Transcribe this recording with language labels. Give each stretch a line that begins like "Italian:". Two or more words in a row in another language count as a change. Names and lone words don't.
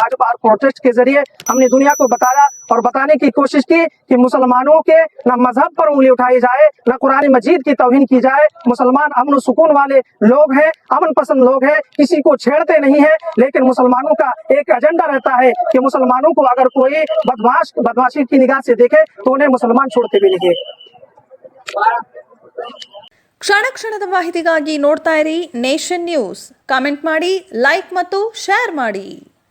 Hindi: आज बार प्रोटेस्ट के जरिए हमने दुनिया को बताया और बताने की कोशिश की कि मुसलमानों के न मजहब पर उंगली उठाई जाए, न कुरान मजीद की तौहीन की जाए। मुसलमान अमन सुकून वाले लोग हैं, अमन पसंद लोग हैं, किसी को छेड़ते नहीं है। लेकिन मुसलमानों का एक एजेंडा रहता है कि मुसलमानों को अगर कोई बदमाशी की निगाह से देखे तो उन्हें मुसलमान छोड़ते भी नहीं है।
Kannada: ಕ್ಷಣ ಕ್ಷಣದ ಮಾಹಿತಿಗಾಗಿ ನೋಡ್ತಾ ಇರಿ ನೇಷನ್ ನ್ಯೂಸ್. ಕಾಮೆಂಟ್ ಮಾಡಿ, ಲೈಕ್ ಮತ್ತು ಶೇರ್ ಮಾಡಿ.